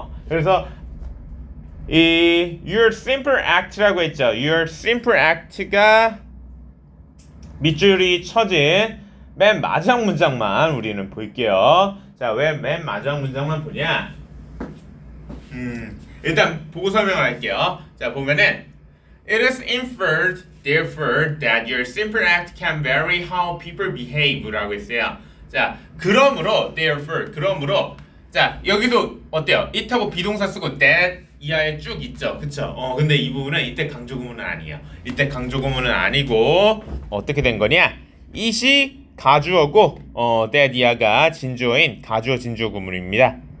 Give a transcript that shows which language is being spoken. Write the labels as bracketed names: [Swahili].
[Korean] 그래서, [English] your simple act [Korean] 라고 했죠. [English] your simple act [Korean] 가 밑줄이 쳐진 맨 마지막 문장만 우리는 볼게요. 자, 왜 맨 마지막 문장만 보냐? 일단 보고 설명을 할게요. 자, 보면은 [English] it is inferred therefore that your simple act can vary how people behave [Korean] 라고 했어요. 자, 그러므로 therefore 그러므로 자, 여기도 어때요? it하고 비동사 쓰고 that 이하에 쭉 있죠. 그쵸? 근데 이 부분은 이때 강조구문은 아니에요. 이때 강조구문은 아니고 어떻게 된 거냐? it이 가주어고 that 이하가 진주어인 가주어 진주어 구문입니다.